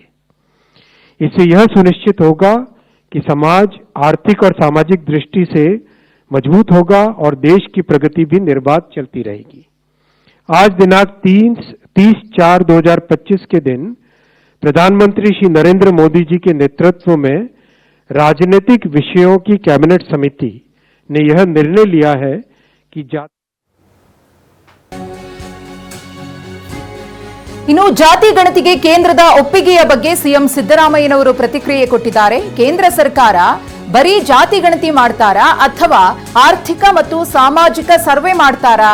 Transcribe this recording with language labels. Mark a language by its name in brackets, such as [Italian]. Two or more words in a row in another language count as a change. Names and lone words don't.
[Hindi] इससे यह सुनिश्चित होगा कि समाज आर्थिक और सामाजिक दृष्टि से मजबूत होगा और देश की प्रगति भी निर्बाध चलती रहेगी। आज दिनांक 30/4/2025 के दिन प्रधानमंत्री श्री नरेंद्र मोदी जी के नेतृत्व में राजनीतिक विषयों की कैबिनेट समिति ने यह निर्णय लिया है कि [Kannada] ಇನ್ನು ಜಾತಿ ಗಣತಿಗೆ ಕೇಂದ್ರದ ಒಪ್ಪಿಗೆಯ ಬಗ್ಗೆ ಸಿಎಂ ಸಿದ್ದರಾಮಯ್ಯನವರು ಪ್ರತಿಕ್ರಿಯೆ ಕೊಟ್ಟಿದ್ದಾರೆ. ಕೇಂದ್ರ ಸರ್ಕಾರ ಬರೀ ಜಾತಿ ಗಣತಿ ಮಾಡ್ತಾರಾ ಅಥವಾ ಆರ್ಥಿಕ ಮತ್ತು ಸಾಮಾಜಿಕ ಸರ್ವೆ ಮಾಡ್ತಾರಾ?